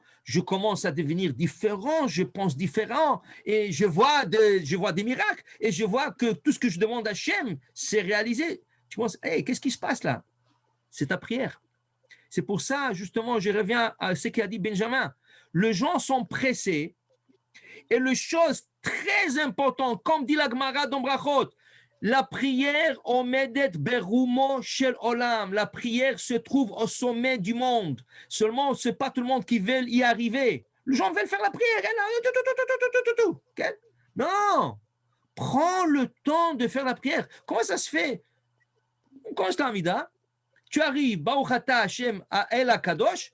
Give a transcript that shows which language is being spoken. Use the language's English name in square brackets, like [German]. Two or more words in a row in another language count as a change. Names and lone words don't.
[French] Je commence à devenir différent, je pense différent, et je vois des miracles, et je vois que tout ce que je demande à Hachem, c'est réalisé. Tu penses, hey, qu'est-ce qui se passe là? C'est ta prière. C'est pour ça, justement, je reviens à ce qu'a dit Benjamin. Les gens sont pressés, et la chose très importante, comme dit la Gemara dans Brachot, la prière [Hebrew] עומדת ברומו של עולם. [French] La prière se trouve au sommet du monde. Seulement, ce n'est pas tout le monde qui veut y arriver. Les gens veulent faire la prière. Okay? Non. Prends le temps de faire la prière. Comment ça se fait? On commence l'Amida. Tu arrives, [Hebrew] ברוך אתה השם האל הקדוש.